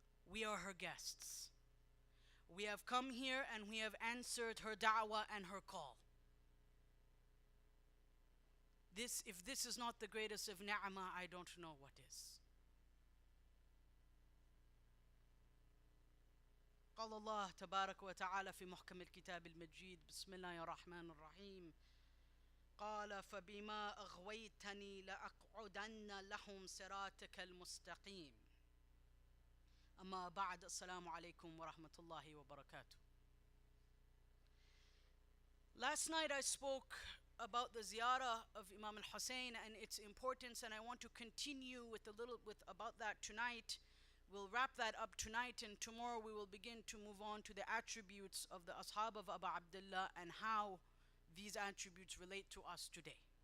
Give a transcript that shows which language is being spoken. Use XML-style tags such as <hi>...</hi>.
<en>We are her guests. We have come here and we have answered her da'wah and her call. If this is not the greatest of ni'mah, I don't know what is.</en> <ar>قال الله تبارك وتعالى في محكم الكتاب المجيد بسم الله الرحمن الرحيم قال فبما أغويتني لأقعدن لهم صراطك المستقيم أما بعد السلام عليكم ورحمة الله وبركاته.</ar> <en>Last night I spoke about the ziyarah of Imam al-Husayn and its importance, and I want to continue with about that tonight. We'll wrap that up tonight, and tomorrow we will begin to move on to the attributes of the ashab of Abu Abdullah and how these attributes relate to us today.</en>